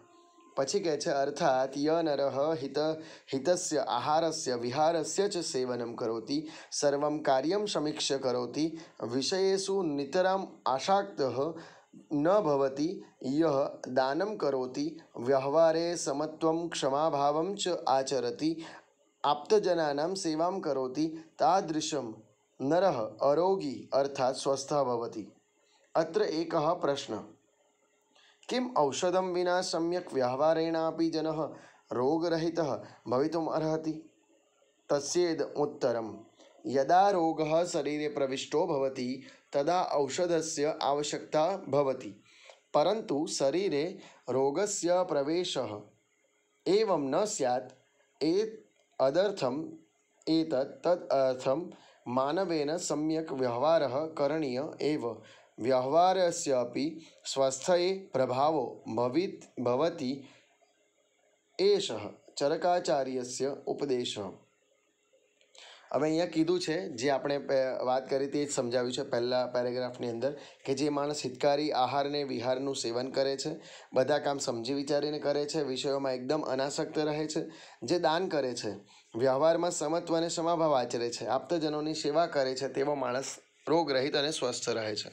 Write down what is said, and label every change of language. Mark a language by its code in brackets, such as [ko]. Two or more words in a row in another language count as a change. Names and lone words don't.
[gu] પછી કહે છે [sa] અર્થાત ય નરઃ હિતસ્ય આહારસ્ય વિહારસ્ય ચ સેવનમ કરોતિ સર્વમ કાર્યમ સમીક્ષ્ય કરોતિ વિષયેષુ નિતરામ આશાક્તઃ ન ભવતિ યઃ દાનમ કરોતિ વ્યવહારે સમત્વમ ક્ષમાભાવમ ચ આચરતિ આપ્તજનાનામ સેવામ કરોતિ તાદૃશમ નરઃ અરોગી અર્થાત સ્વસ્થઃ ભવતિ. અત્ર એકઃ પ્રશ્ન, किम औषधम विना सम्यक व्यवहारेणापि जनः रोगरहितः भवितुम् अर्हति? तस्येद उत्तरम यदा रोगः शरीरे प्रविष्टो भवति तदा औषधस्य आवश्यकता भवति, परंतु शरीरे रोगस्य प्रवेशः एवं न स्यात्. अदर्थम तदर्थम मानवेन सम्यक व्यवहारः करणीय एव. व्यवहारस्यापि स्वस्थये प्रभावो भवति एषः ચરકાચાર્યસ્ય ઉપદેશ. [gu] હવે અહીંયા કીધું છે, જે આપણે વાત કરી તે જ સમજાવ્યું છે પહેલા પેરેગ્રાફની અંદર, કે જે માણસ હિતકારી આહારને વિહારનું સેવન કરે છે, બધા કામ સમજી વિચારીને કરે છે, વિષયોમાં એકદમ અનાસક્ત રહે છે, જે દાન કરે છે, વ્યવહારમાં સમત્વ અને સમાભાવ આચરે છે, આપ્તજનોની સેવા કરે છે, તેવો માણસ રોગરહિત અને સ્વસ્થ રહે છે.